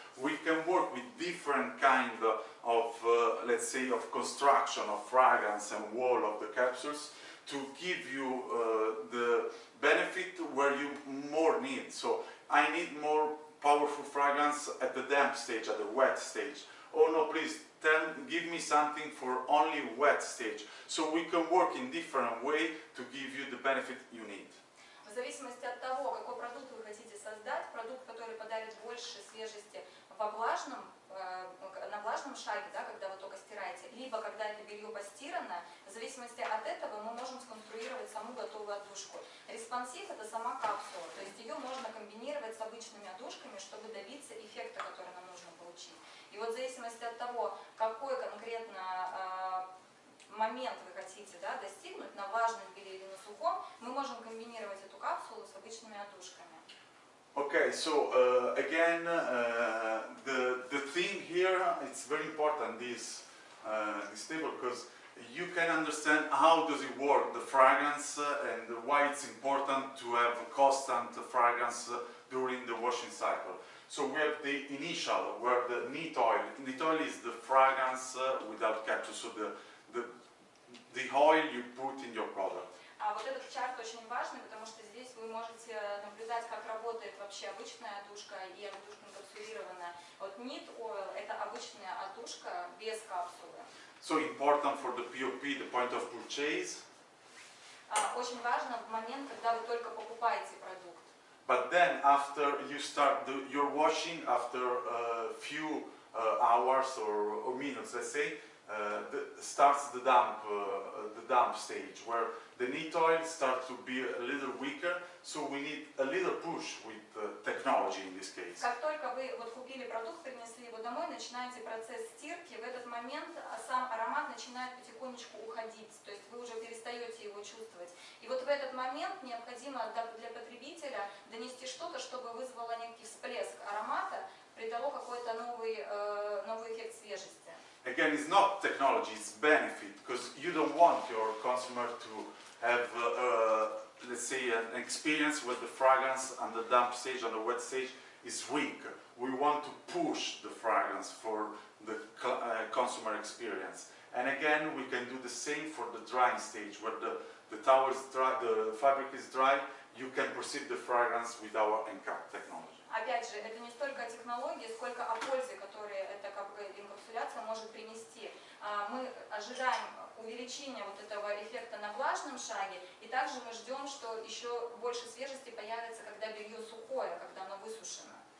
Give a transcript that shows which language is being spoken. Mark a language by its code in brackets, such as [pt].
[en] We can work with different kind of, let's say, of construction, of fragrance and wall of the capsules to give you the benefit where you more need. So I need more powerful fragrance at the damp stage, at the wet stage. Oh no, please give me something for only wet stage. So we can work in different way to give you the benefit you need. [ru] В зависимости от того, какой продукт вы хотите создать, продукт, который подарит больше свежести на влажном шаге, да, когда вы только стираете, либо когда это белье постирано, в зависимости от этого мы можем сконструировать саму готовую отдушку. Респонсив — это сама капсула, то есть ее можно комбинировать с обычными отдушками, чтобы добиться эффекта, который нам нужно получить. И вот в зависимости от того, какой конкретно момент вы хотите, да, достигнуть, на влажном белье или на сухом, мы можем комбинировать эту капсулу с обычными отдушками. [en] Okay, so again, the thing here, it's very important, this table, because you can understand how does it work, the fragrance, and why it's important to have a constant fragrance during the washing cycle. So we have the initial, where the neat oil. Neat oil is the fragrance without capsule, so the oil you put in your product. [ru] А вот этот чарт очень важный, потому что здесь вы можете наблюдать, как работает вообще обычная отдушка и отдушка инкапсулированная. Вот neat oil — это обычная отдушка без капсулы. [en] So important for the POP, the point of purchase. [ru] Очень важно в момент, когда вы только покупаете продукт. [en] But then after you start your washing, after a few hours or minutes, let's say, starts the damp stage, where the neat oil starts to be a little weaker, so we need a little push with technology in this case. [ru] Как только вы вот купили продукт, принесли его домой, начинаете процесс стирки, в этот момент сам аромат начинает потихонечку уходить, то есть вы уже перестаете его чувствовать. И вот в этот момент необходимо для потребителя донести что-то, чтобы вызвало некий всплеск аромата, придало какой-то новый эффект свежести. [en] Again, it's not technology, it's benefit, because you don't want your consumer to have, let's say, an experience with the fragrance on the damp stage, on the wet stage, is weak. We want to push the fragrance for the consumer experience. And again, we can do the same for the drying stage, where the towel is dry, the fabric is dry, you can perceive the fragrance with our NCAP technology. [ru] Опять же, это не столько о технологии, сколько о пользе, которую эта инкапсуляция может принести. Мы ожидаем увеличения вот этого эффекта на влажном шаге, и также мы ждем, что еще больше свежести появится, когда белье сухое, когда оно высушено.